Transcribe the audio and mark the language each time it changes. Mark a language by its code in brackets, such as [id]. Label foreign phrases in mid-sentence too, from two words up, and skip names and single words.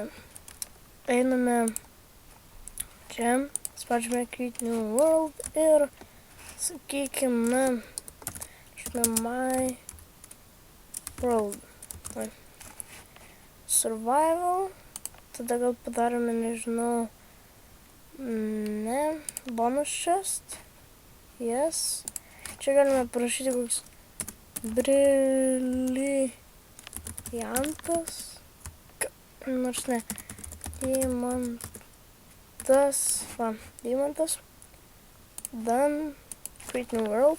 [lt] Einame čia, spaudžiame [en] Create New World [lt] ir sakykime, My World. Survival. Tada gal padarome, nežinau, [en] bonus chest. [lt] Yes. Čia galime parašyti koks briliantas. Nors ne. Deimantas. Va, deimantas. Done. [en] Create New World.